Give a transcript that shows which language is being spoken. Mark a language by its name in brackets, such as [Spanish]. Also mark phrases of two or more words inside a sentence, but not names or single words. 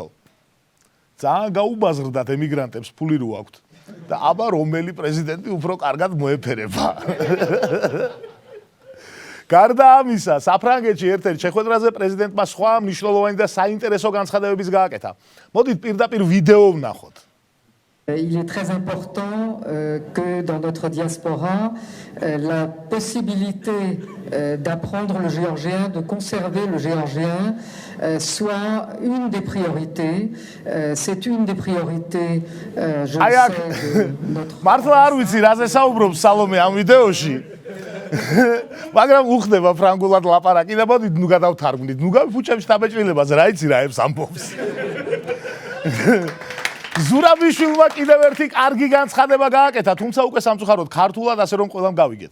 [Georgian] ძალიან გაუბაზრდათ ემიგრანტებს ფული რო აქვთ. და აბა რომელი პრეზიდენტი უფრო კარგად მოეფერება. გარდა ამისა, საფრანგეთში ერთ-ერთ შეხვედრაზე პრეზიდენტმა სხვა მნიშვნელოვანი და საინტერესო განცხადებების გააკეთა. მოდით პირდაპირ ვიდეო ვნახოთ. [French] Il est très important que dans notre diaspora, la possibilité d'apprendre le géorgien, de conserver le géorgien, soit une des priorités. C'est une des priorités, je le sais, de notre... [Georgian] მართლა არ ვიცი, რაზე საუბრობს სალომე ამ ვიდეოში. მაგრამ უხდება ფრანგულად ლაპარაკი და მოდით ნუ გადავთარგმნით. ნუ გავიფუჭებ შტაბეჭდილებას, რა იცი რა ებს ამბობს. ზურაბიშვილმა კიდევ ერთი კარგი განცხადება გააკეთა, თუმცა უკვე სამწუხაროდ ქართულად, ასე რომ ყველამ გავიგეთ.